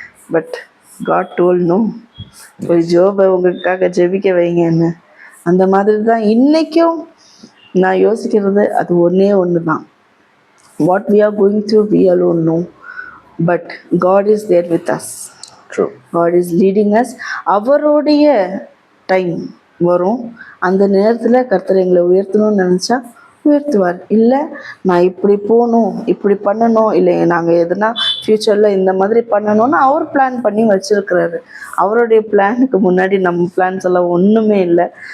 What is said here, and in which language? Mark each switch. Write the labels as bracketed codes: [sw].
[en] but God told no, [ta] ஒரு ஜோபை உங்களுக்காக ஜெபிக்க வைங்கன்னு. அந்த மாதிரி தான் இன்றைக்கும் நான் யோசிக்கிறது. அது ஒன்று தான். [en] What we are going through we alone know, but God is there with us. True. God is leading us. [ta] அவருடைய டைம், வரும். அந்த நேரத்துல கர்த்தர் எங்களை உயர்த்தணும்னு நினைச்சா உயர்த்துவார். இல்லை நான் இப்படி போகணும், இப்படி பண்ணணும், இல்லை நாங்கள் எதுனா ஃப்யூச்சரில் இந்த மாதிரி பண்ணணும்னு அவர் பிளான் பண்ணி வச்சிருக்கிறாரு. அவருடைய பிளானுக்கு முன்னாடி நம்ம பிளான்ஸ் எல்லாம் ஒன்றுமே இல்லை.